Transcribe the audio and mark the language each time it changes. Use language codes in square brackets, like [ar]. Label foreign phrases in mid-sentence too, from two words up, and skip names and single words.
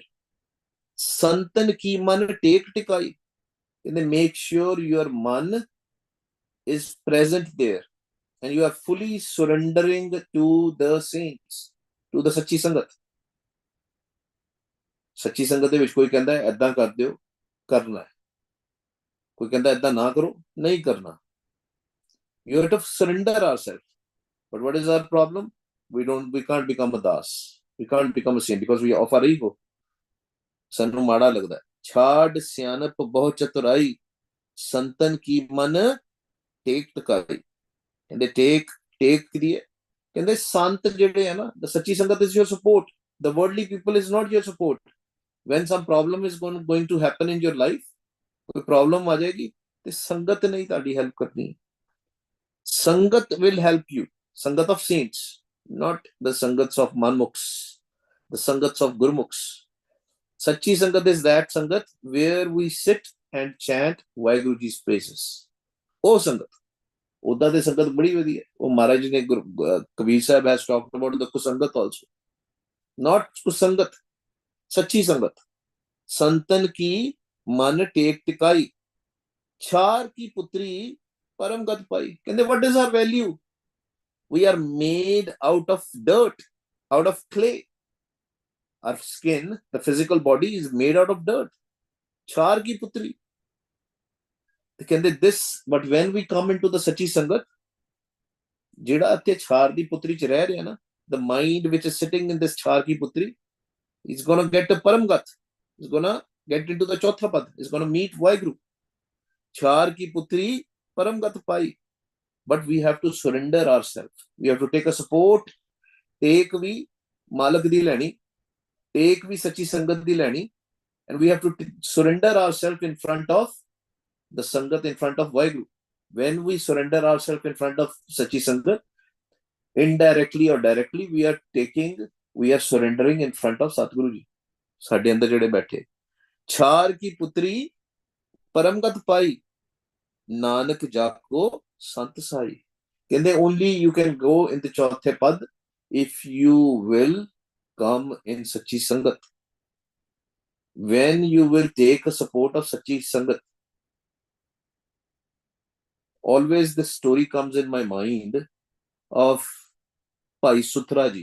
[pa] ਸੰਤਨ ਕੀ ਮਨ ਟੇਕ ਟਿਕਾਈ, ਕਹਿੰਦੇ [en] make sure your man is present there and you are fully surrendering to the saints, to the [pa] ਸੱਚੀ ਸੰਗਤ। ਸੱਚੀ ਸੰਗਤ ਦੇ ਵਿੱਚ ਕੋਈ ਕਹਿੰਦਾ ਹੈ ਏਦਾਂ ਕਰ ਦਿਓ, ਕਰਨਾ ਹੈ। ਕੋਈ ਕਹਿੰਦਾ ਏਦਾਂ ਨਾ ਕਰੋ, ਨਹੀਂ ਕਰਨਾ। [en] you have to surrender ourselves। but what is our problem? we can't become a das, we can't become a saint because we of our ego। [pa] ਸਾਨੂੰ ਮਾੜਾ ਲੱਗਦਾ। ਛਾੜ ਸਿਆਣਪ ਬਹੁ ਚਤੁਰਾਈ, ਸੰਤਨ ਕੀ ਮਨ ਟੇਕ ਟਿਕਾਈ, ਕਹਿੰਦੇ ਟੇਕ ਕਰੀਏ। ਕਹਿੰਦੇ ਸੰਤ ਜਿਹੜੇ ਹੈ ਨਾ, [en] the [pa] ਸੱਚੀ ਸੰਗਤ [en] is your support, the worldly people is not your support। when some problem is going to happen in your life, [pa] ਕੋਈ ਪ੍ਰੋਬਲਮ ਆ ਜਾਏਗੀ ਤੇ ਸੰਗਤ ਨਹੀਂ ਤੁਹਾਡੀ ਹੈਲਪ ਕਰਨੀ। [en] ਸੰਗਤ will help you, ਸੰਗਤ of saints, not the sangats of manmukhs, the sangats of gurmukhs। [pa] ਸੱਚੀ ਸੰਗਤ [en] is that ਸੰਗਤ where we sit and chant ਵਾਹਿਗੁਰੂ ਜੀ's praises। [pa] ਉਹ ਸੰਗਤ, ਉਦਾਂ ਦੀ ਸੰਗਤ ਬੜੀ ਵਧੀਆ। ਉਹ ਮਹਾਰਾਜ ਜੀ ਨੇ ਕਬੀਰ ਸਾਹਿਬ [en] has talked about the [pa] ਕੁਸੰਗਤ [en] also, not [pa] ਕੁਸੰਗਤ, ਸੱਚੀ ਸੰਗਤ। ਸੰਤਨ ਕੀ ਮਨ ਟੇਕ ਟਿਕਾਈ, ਛਾਰ ਕੀ ਪੁੱਤਰੀ ਪਰਮ ਗਤ ਪਾਈ। [en] ਕਹਿੰਦੇ what is our value? we are made out of dirt, out of clay। our skin, the physical body is made out of dirt। [pa] ਛਾਰ ਕੀ ਪੁੱਤਰੀ, ਕਹਿੰਦੇ [en] this, but when we come into the [pa] ਸੱਚੀ ਸੰਗਤ, ਜਿਹੜਾ ਇੱਥੇ ਛਾਰ ਦੀ ਪੁੱਤਰੀ ਚ ਰਹਿ ਰਿਹਾ ਨਾ, [en] the mind which is sitting in this [pa] ਛਾਰ ਕੀ ਪੁੱਤਰੀ [en] is going to get a paramgat, is going to get into the [pa] ਚੌਥਾ ਪਦ, [en] is going to meet ਵਾਹਿਗੁਰੂ। [pa] ਛਾਰ ਕੀ ਪੁੱਤਰੀ ਪਰਮਗਤ ਪਾਈ। [en] but we have to surrender ourselves, we have to take a support। [pa] ਟੇਕ ਵੀ ਮਾਲਕ ਦੀ ਲੈਣੀ, ਟੇਕ ਵੀ ਸੱਚੀ ਸੰਗਤ ਦੀ ਲੈਣੀ, [en] and we have to surrender ourselves in front of the sangat, in front of waheguru. When we surrender ourselves in front of [pa] ਸੱਚੀ ਸੰਗਤ, [en] indirectly or directly, we are surrendering in front of Satguru ji. [pa] ਸਾਡੇ ਅੰਦਰ ਜਿਹੜੇ ਬੈਠੇ, ਛਾਰ ਕੀ ਪੁੱਤਰੀ ਪਰਮਗਤ ਪਾਈ, ਨਾਨਕ ਜਾਕੋ ਸੰਤ ਸਾਈ। [en] ਕਹਿੰਦੇ only you can go in the [pa] ਚੌਥੇ ਪਦ [en] if you will come in [pa] ਸੱਚੀ ਸੰਗਤ, [en] when you will take a support of [pa] ਸੱਚੀ ਸੰਗਤ. [en] Always this story comes in my mind of Bhai Sutra ji.